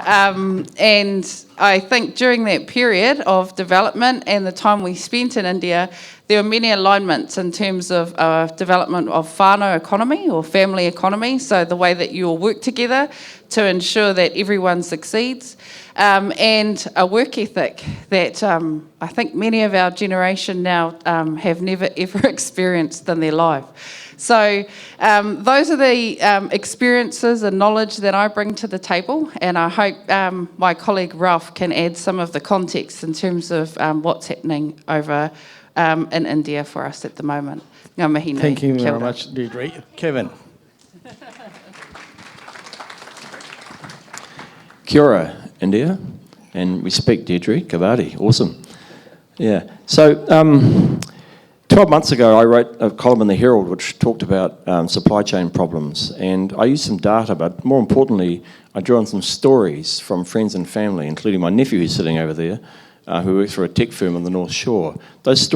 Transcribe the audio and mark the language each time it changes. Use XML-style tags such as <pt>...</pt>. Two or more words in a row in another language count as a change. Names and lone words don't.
<en>And I think during that period of development and the time we spent in India, there were many alignments in terms of development of whānau economy or family economy, so the way that you all work together to ensure that everyone succeeds, and a work ethic that I think many of our generation now have never ever experienced in their life. So those are the experiences and knowledge that I bring to the table, and I hope my colleague Ralph can add some of the context in terms of what's happening over in India for us at the moment.</en> <mi>Ngā mihi nui.</mi> <en>Thank you very much, Deidre. Kevin.</en> <mi>Kia ora,</mi> <en>India, and respect, Deidre. Kavadi, awesome. Yeah, so 12 months ago I wrote a column in the Herald which talked about supply chain problems, and I used some data, but more importantly I drew on some stories from friends and family, including my nephew who's sitting over there, who works for a tech firm on the North Shore.</en>